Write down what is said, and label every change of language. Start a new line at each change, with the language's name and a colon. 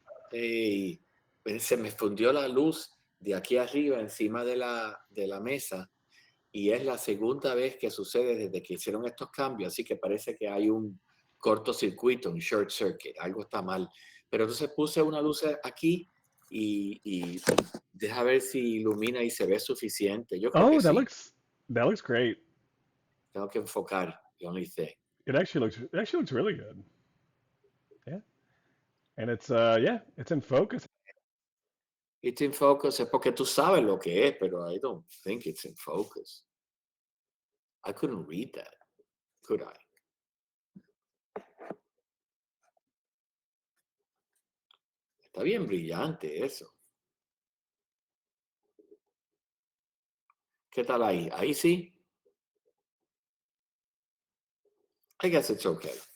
Spanish: Hey, se me fundió la luz de aquí arriba encima de la mesa y es la segunda vez que sucede desde que hicieron estos cambios, así que parece que hay un cortocircuito, un
English: short circuit,
Spanish: algo está mal. Pero entonces puse una luz aquí y deja ver si ilumina y se ve suficiente. Yo creo que
English: Oh, that
Spanish: sí.
English: looks that looks great.
Spanish: Tengo que enfocar,
English: the only thing. It actually looks really good. Yeah. And it's in focus. It's in focus
Spanish: es porque tú sabes lo que es, pero
English: I don't think it's in focus. I couldn't read that, could I?
Spanish: Está bien brillante eso. ¿Qué tal ahí? Ahí sí.
English: I guess it's okay.